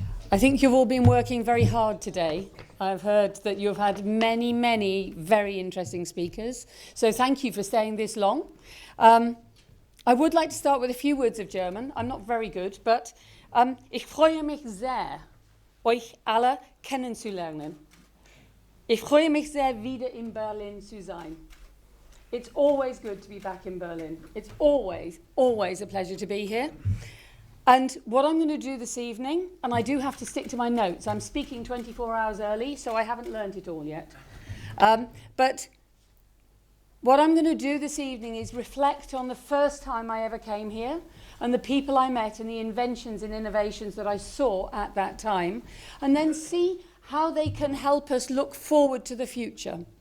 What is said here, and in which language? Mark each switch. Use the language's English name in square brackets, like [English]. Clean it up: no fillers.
[English] I think you've all been working very hard today. I've heard that you've had many, many very interesting speakers. So thank you for staying this long. I would like to start with a few words of German. I'm not very good, but [German] ich freue mich sehr, euch alle kennenzulernen. Ich freue mich sehr, wieder in Berlin zu sein. [English] It's always good to be back in Berlin. It's always, always a pleasure to be here. And what I'm going to do this evening, and I do have to stick to my notes, I'm speaking 24 hours early, so I haven't learnt it all yet. But what I'm going to do this evening is reflect on the first time I ever came here, and the people I met, and the inventions and innovations that I saw at that time, and then see how they can help us look forward to the future.